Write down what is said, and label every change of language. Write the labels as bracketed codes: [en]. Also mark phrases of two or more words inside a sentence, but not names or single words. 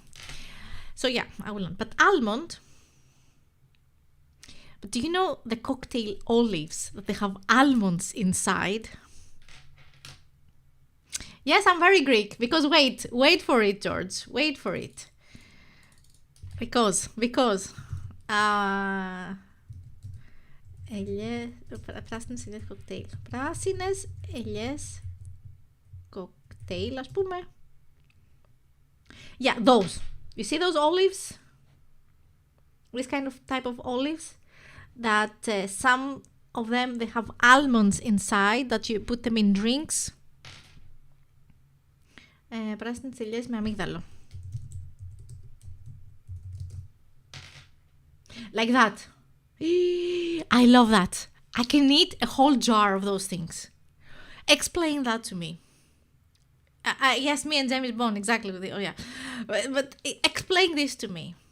[en] So yeah, I will not. But almond. But do you know the cocktail olives, that they have almonds inside? Yes, I'm very Greek, because wait for it, George. Wait for it. Because [el] πράσινες ελιές κοκτέιλ. Πράσινες ελιές κοκτέιλ, ας πούμε. [en] Yeah, those. You see those olives? This kind of type of olives, that some of them, they have almonds inside, that you put them in drinks. [el] Πράσινες ελιές με αμύγδαλο. [en] Like that. I love that. I can eat a whole jar of those things. Explain that to me. Yes, me and James Bond, exactly. Oh yeah, but explain this to me.